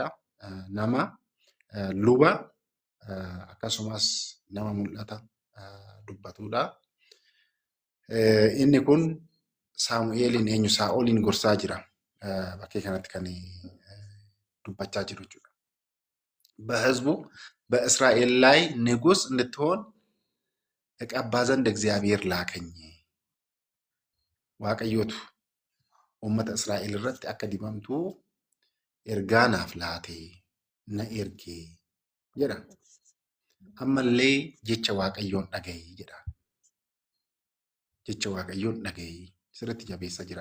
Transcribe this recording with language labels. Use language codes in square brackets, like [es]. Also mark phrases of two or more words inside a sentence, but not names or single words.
[om] Nama luba akkasumas nama mul'ata dubbatudha. Inni kun Saamu'eelin eenyu Saa'olin gorsaa jira. Bakkee kanatti kan dubbachaa jiru jechuudha. [am] በሕዝቡ በእስራኤል ላይ ንጉሥ እንድትሆን እቀባ ዘንድ እግዚአብሔር ላከኝ። [om] waaqayyotu uummata Israa'el irratti akka dibamtu ergaa naaf laate na ergee jedha. Ammallee jecha waaqayyoon dhaga'i jedha. Jecha waaqayyoon dhaga'i sirriitti jabeessa jira.